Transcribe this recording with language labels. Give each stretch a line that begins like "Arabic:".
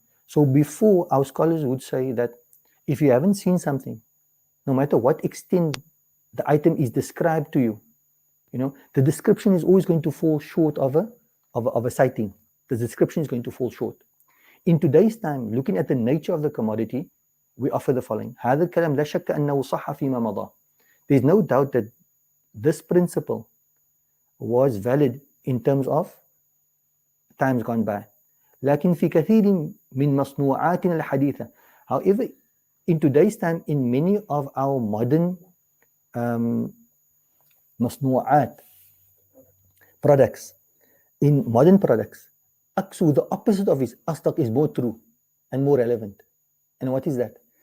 English: So before, our scholars would say that if you haven't seen something, no matter what extent the item is described to you, the description is always going to fall short of a sighting. The description is going to fall short. In today's time, looking at the nature of the commodity, we offer the following.
Arabic: هذا الكلام لا شك أنه صح فيما مضى.
English: There's no doubt that this principle was valid in terms of times gone by.
Arabic: لكن في كثير من مصنوعاتنا الحديثة.
English: However, in today's time, in many of our modern مصنوعات products, in modern products, actually the opposite of his astak is more true and more relevant. And what is that?